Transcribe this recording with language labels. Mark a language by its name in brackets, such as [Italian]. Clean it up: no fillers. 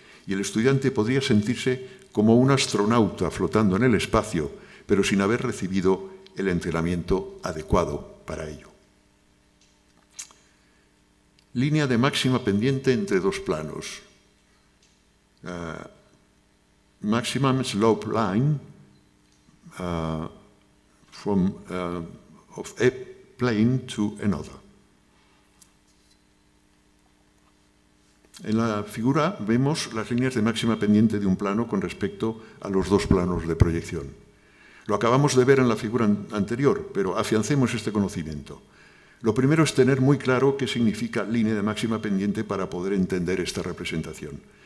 [Spanish] Y el estudiante podría sentirse como un astronauta flotando en el espacio, pero sin haber recibido el entrenamiento adecuado para ello. Línea de máxima pendiente entre dos planos. [English] Maximum slope line from of a plane to another. [Spanish] En la figura vemos las líneas de máxima pendiente de un plano con respecto a los dos planos de proyección. Lo acabamos de ver en la figura anterior, pero afiancemos este conocimiento. Lo primero es tener muy claro qué significa línea de máxima pendiente para poder entender esta representación.